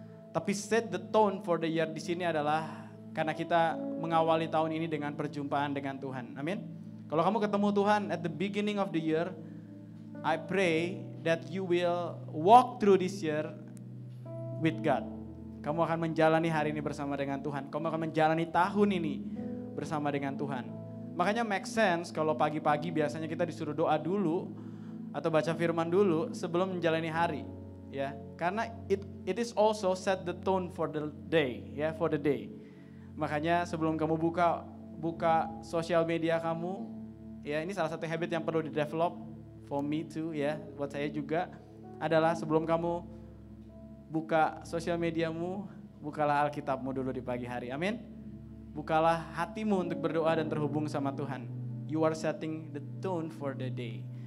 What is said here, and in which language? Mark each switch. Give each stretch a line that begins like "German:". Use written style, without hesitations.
Indonesian: Tapi
English: set the tone for the year
Indonesian: di sini adalah karena kita mengawali tahun ini dengan perjumpaan dengan Tuhan. Amin. Kalau kamu ketemu Tuhan
English: at the beginning of the year, I pray that you will walk through this year with God.
Indonesian: Kamu akan menjalani hari ini bersama dengan Tuhan. Kamu akan menjalani tahun ini bersama dengan Tuhan. Makanya make sense kalau pagi-pagi biasanya kita disuruh doa dulu atau baca firman dulu sebelum menjalani hari. Ya, karena
English: it is also set the tone for the day, ya, for the day.
Indonesian: Makanya sebelum kamu buka sosial media kamu, ya ini salah satu habit yang perlu di-develop
English: for me too,
Indonesian: ya, buat saya juga adalah sebelum kamu buka sosial mediamu, bukalah Alkitabmu dulu di pagi hari. Amin. Bukalah hatimu untuk berdoa dan terhubung sama Tuhan.
English: You are setting the tone for the day.